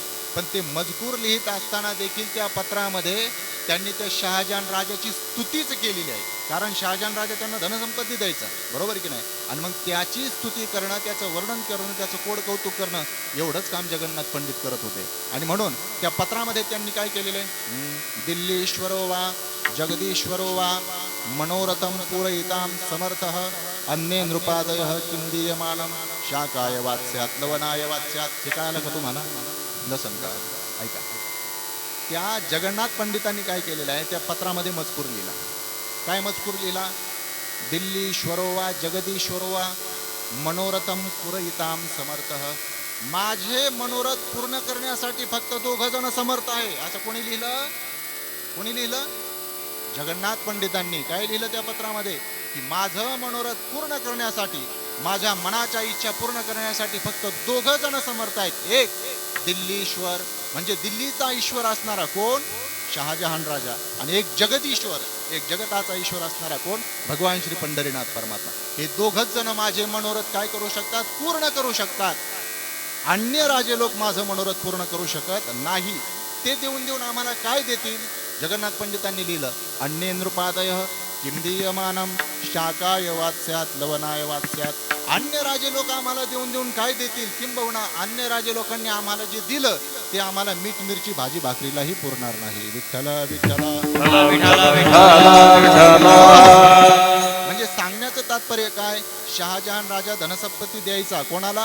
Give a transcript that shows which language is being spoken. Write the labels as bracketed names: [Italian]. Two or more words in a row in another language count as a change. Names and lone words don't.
[Marathi] पण ते मजकूर लिहित असताना देखील त्या पत्रामध्ये त्यांनी त्या शहाजहान राजाची स्तुतीच केलेली आहे. कारण शहाजहान राजा त्यांना धनसंपत्ती द्यायचा, बरोबर की नाही? आणि मग त्याची स्तुती करणं, त्याचं वर्णन करणं, त्याचं कोड कौतुक करणं, एवढंच काम जगन्नाथ पंडित करत होते. आणि म्हणून त्या पत्रामध्ये त्यांनी काय केलेलं आहे? [Sanskrit] दिल्लीश्वरो वा जगदीश्वरो वा मनोरथम पूरयिताम समर्थः अन्ये नृपादयः किं दीयमानं शाकाय वात्स्यात् लवणाय वात्स्यात्. [Marathi] हे कळालं का तुम्हाला? लसंका ऐका. त्या जगन्नाथ पंडितांनी काय केलेलं आहे? त्या पत्रामध्ये मजकूर लिहिला. काय मजकूर लिहिला? [Sanskrit] दिल्लीश्वरो वा जगदीश्वरो वा मनोरथम पूरयिताम समर्थः. [Marathi] माझे मनोरथ पूर्ण करण्यासाठी फक्त 2 जण समर्थ आहे. असं कोणी लिहिलं? कोणी लिहिलं? जगन्नाथ पंडितांनी. काय लिहिलं त्या पत्रामध्ये? की माझं मनोरथ पूर्ण करण्यासाठी, माझ्या मनाच्या इच्छा पूर्ण करण्यासाठी फक्त 2 जण समर्थ आहेत. एक दिल्लीश्वर म्हणजे दिल्लीचा ईश्वर असणारा कोण? शहाजहान राजा. आणि एक जगदीश्वर, एक जगताचा ईश्वर असणारा कोण? भगवान श्री पंढरीनाथ परमात्मा. हे 2 जण माझे मनोरथ काय करू शकतात? पूर्ण करू शकतात. अन्य राजे लोक माझं मनोरथ पूर्ण करू शकत नाही. ते देऊन देऊन आम्हाला काय देतील? जगन्नाथ पंडितांनी लिहिलं, [Sanskrit] अन्ये नृपादयः किं दीयमानं शाकाय वात्स्यात् लवणाय वात्स्यात्. [Marathi] अन्य राजे लोक आम्हाला देऊन देऊन काय देतील? किंबहुना अन्य राजे लोकांनी आम्हाला जे दिलं ते आम्हाला मीठ मिरची भाजी भाकरीलाही पुरणार नाही. विठ्ठल विठ्ठल. म्हणजे सांगण्याचं तात्पर्य काय? शहाजहान राजा धनसंपत्ती द्यायचा कोणाला?